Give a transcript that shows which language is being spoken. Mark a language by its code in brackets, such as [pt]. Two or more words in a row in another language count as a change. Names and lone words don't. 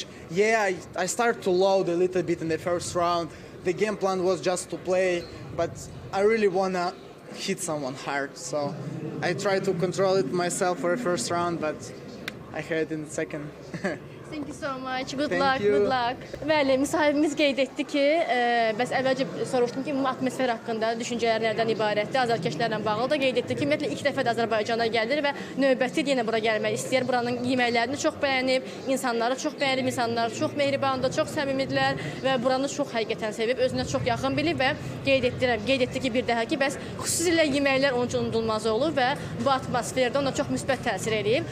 [en] Yeah, I started to load a little bit in the first round. The game plan was just to play, but I really wanna hit someone hard. So I tried to control it myself for the first round, but I had it in the second. Thank you so much. Good Thank luck. you. Good luck. [az] Bəli, müsahibimiz qeyd etdi ki, bəs əvvəlcə soruşdum ki, ümumi atmosfer haqqında düşüncələr nədən ibarətdir? Azarkeşlərlə bağlı da qeyd etdi ki, ümumiyyətlə ilk dəfə də Azərbaycana gəlir və növbəti yenə bura gəlmək istəyir. Buranın yeməklərini çox bəyənib, insanları çox bəyənib, insanlar çox mehribandır, çox səmimidirlər və buranı çox həqiqətən sevib, özünə çox yaxın bilib və qeyd etdi ki, bir daha ki, bəs xüsusilə yeməklər onun üçün unudulmaz olub və bu atmosferdə ona çox müsbət təsir edib.